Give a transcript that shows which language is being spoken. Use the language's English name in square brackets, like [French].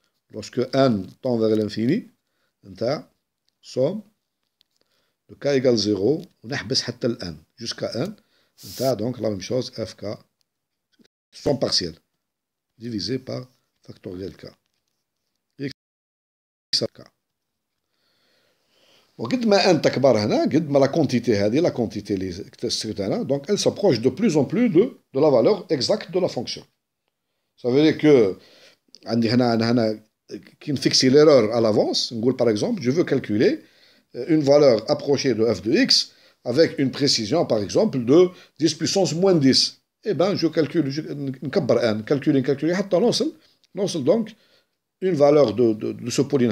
[French] Lorsque n tend vers l'infini, somme de k égale 0, on a n jusqu'à n, donc la même chose, fk, somme partielle, divisé par factoriel k. x k. [Arabic] وقد ما ان تكبر هنا قد ما لا كونتيتي هذه لا كونتيتي اللي اكتسبت هنا دونك [French] elle s'approche de plus en plus de la valeur exacte de la fonction. Ça veut dire que [Arabic] عندي هنا كي نفيكسي [French] l'erreur à l'avance, [Arabic] نقول [French] par exemple je veux calculer une valeur approchée de f de x avec une précision par exemple de 10 puissance moins 10. Eh ben je calcule [Arabic] نكبر [French] n calculer [Arabic] حتى نوصل [French] donc une valeur de ce polynôme.